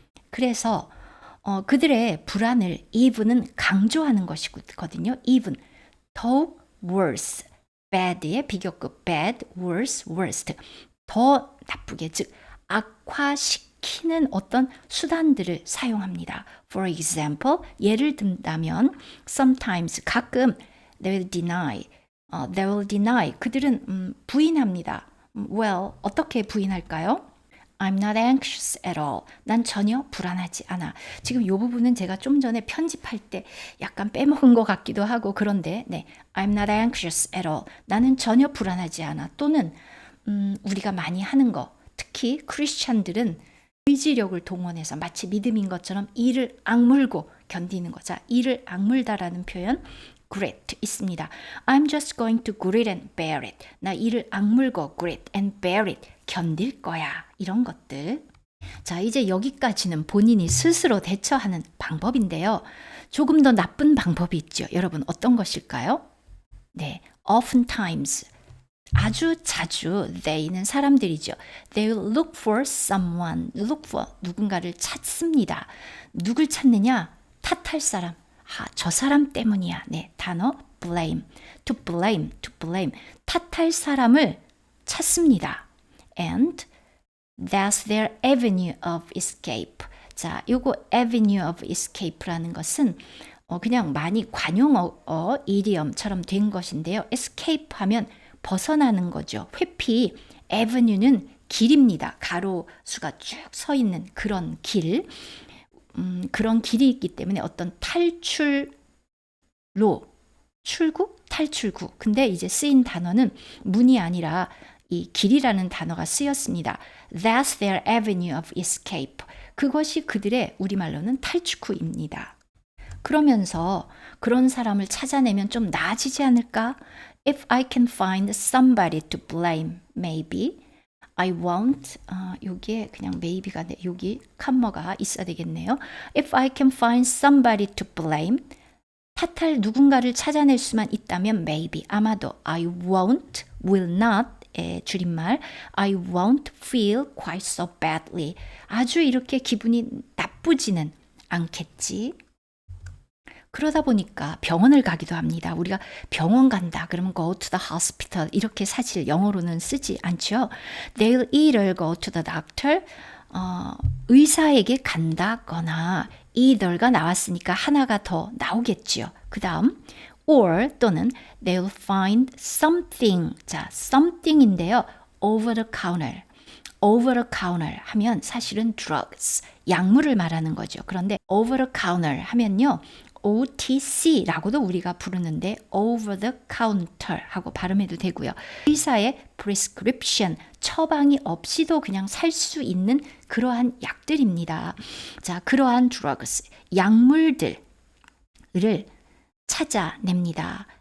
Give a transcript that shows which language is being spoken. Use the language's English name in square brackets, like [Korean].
[Korean] 그래서 그들의 불안을 even은 강조하는 것이거든요. even 더욱 worse, bad의 비교급 bad, worse, worst 더 나쁘게 즉 악화시키는 어떤 수단들을 사용합니다. [English] For example, [Korean] 예를 든다면 [English] sometimes [Korean] 가끔 [English] they will deny [Korean] 그들은 부인합니다. Well, 어떻게 부인할까요? [English] I'm not anxious at all. [Korean] 난 전혀 불안하지 않아. 지금 이 부분은 제가 좀 전에 편집할 때 약간 빼먹은 것 같기도 하고 그런데 네, [English] I'm not anxious at all. [Korean] 나는 전혀 불안하지 않아. 또는 우리가 많이 하는 거 특히 크리스찬들은 의지력을 동원해서 마치 믿음인 것처럼 이를 악물고 견디는 거. 자, 이를 악물다라는 표현 grit 있습니다. [English] I'm just going to grit and bear it. [Korean] 나 이를 악물고 [English] grit and bear it. [Korean] 견딜 거야. 이런 것들. 자, 이제 여기까지는 본인이 스스로 대처하는 방법인데요. 조금 더 나쁜 방법이 있죠. 여러분 어떤 것일까요? 네, oftentimes 아주 자주 they는 사람들이죠. [English] They will look for someone. look for [Korean] 누군가를 찾습니다. 누굴 찾느냐? 탓할 사람. 저 사람 때문이야. 네, 단어 blame. to blame. 탓할 사람을 찾습니다. [English] And that's their avenue of escape. [Korean] 자, 요거 avenue of escape라는 것은 그냥 많이 관용어 이디엄처럼 된 것인데요. escape 하면 벗어나는 거죠. 회피, avenue는 길입니다. 가로수가 쭉 서 있는 그런 길. 그런 길이 있기 때문에 어떤 탈출로, 출구? 탈출구. 근데 이제 쓰인 단어는 문이 아니라 이 길이라는 단어가 쓰였습니다. [English] That's their avenue of escape. [Korean] 그것이 그들의 우리말로는 탈출구입니다. 그러면서 그런 사람을 찾아내면 좀 나아지지 않을까? [English] If I can find somebody to blame, maybe I won't. [Korean] 여기에 그냥 maybe가 여기 컴마가 있어야 되겠네요. [English] If I can find somebody to blame. [Korean] 탓할 누군가를 찾아낼 수만 있다면 maybe. 아마도 [English] I won't, will not [Korean] 의 줄임말 [English] I won't feel quite so badly. [Korean] 아주 이렇게 기분이 나쁘지는 않겠지. 그러다 보니까 병원을 가기도 합니다. 우리가 병원 간다 그러면 go to the hospital 이렇게 사실 영어로는 쓰지 않죠. [English] They'll either go to the doctor [Korean] 의사에게 간다거나 either가 나왔으니까 하나가 더 나오겠지요. 그 다음 [English] or [Korean] 또는 [English] they'll find something. [Korean] 자, something인데요. [English] over the counter. [Korean] over the counter 하면 사실은 drugs, 약물을 말하는 거죠. 그런데 over the counter 하면요. OTC라고도 우리가 부르는데 [English] over the counter [Korean] 하고 발음해도 되고요. 의사의 prescription, 처방이 없이도 그냥 살 수 있는 그러한 약들입니다. 자, 그러한 drugs, 약물들을 찾아냅니다.